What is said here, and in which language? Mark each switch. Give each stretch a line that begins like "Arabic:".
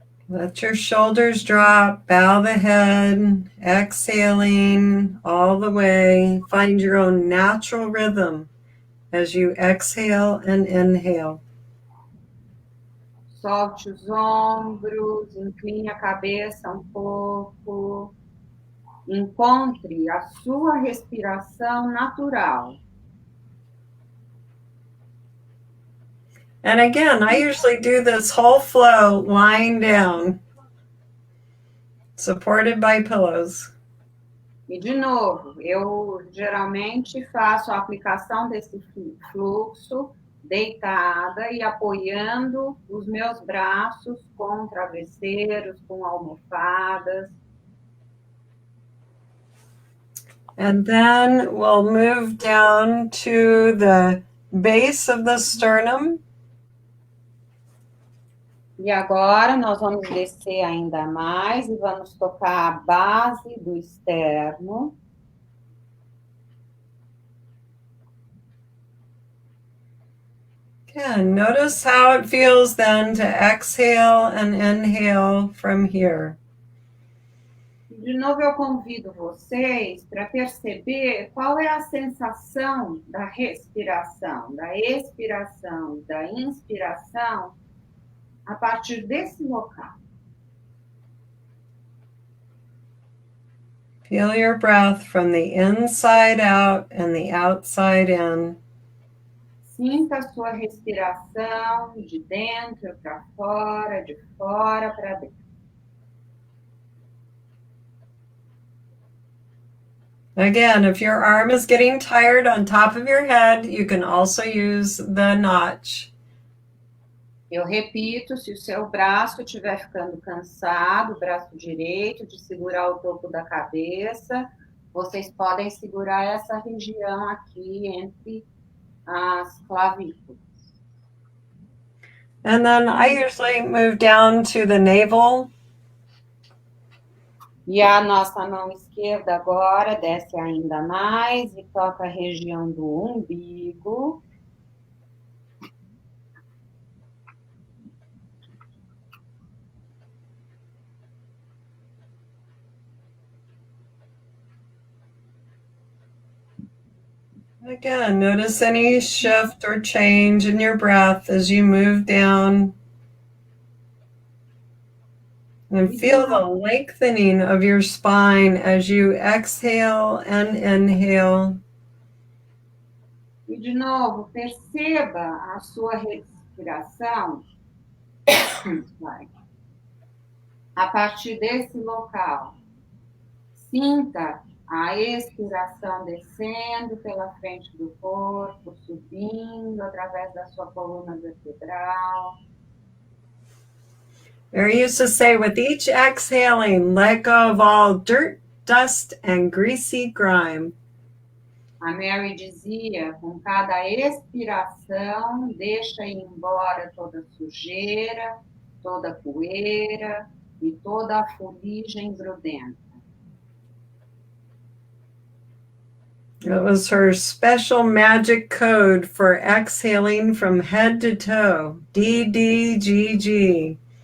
English: Let your shoulders drop, bow the head, exhaling all the way. Find your own natural rhythm as you exhale and inhale.
Portuguese: Solte os ombros, incline a cabeça um pouco. Encontre a sua respiração natural.
English: And again, I usually do this whole flow lying down, supported by pillows.
Portuguese: E de novo, eu geralmente faço a aplicação desse fluxo deitada e apoiando os meus braços com travesseiros, com almofadas.
English: And then we'll move down to the base of the sternum.
Portuguese: E agora nós vamos descer ainda mais e vamos tocar a base do externo.
English: Again, notice how it feels then to exhale and inhale from here.
Portuguese: De novo, eu convido vocês para perceber qual é a sensação da respiração, da expiração, da inspiração a partir desse local.
English: Feel your breath from the inside out and the outside in.
Portuguese: Sinta a sua respiração de dentro para fora, de fora para dentro.
English: Again, if your arm is getting tired on top of your head, you can also use the notch.
Portuguese: Eu repito, se o seu braço estiver ficando cansado, o braço direito, de segurar o topo da cabeça, vocês podem segurar essa região aqui entre as clavículas.
English: And then I usually move down to the navel.
Portuguese: E a nossa mão esquerda agora desce ainda mais e toca a região do umbigo.
English: Again, notice any shift or change in your breath as you move down. And feel the lengthening of your spine as you exhale and inhale.
Portuguese: E de novo, perceba a sua respiração a partir desse local. Sinta a expiração descendo pela frente do corpo, subindo através da sua coluna vertebral.
English: Mary used to say, with each exhaling, let go of all dirt, dust, and greasy grime.
Portuguese: A Mary dizia, com cada expiração, deixa ir embora toda sujeira, toda poeira e toda a fuligem grudenta.
English: It was her special magic code for exhaling from head to toe, DDGG.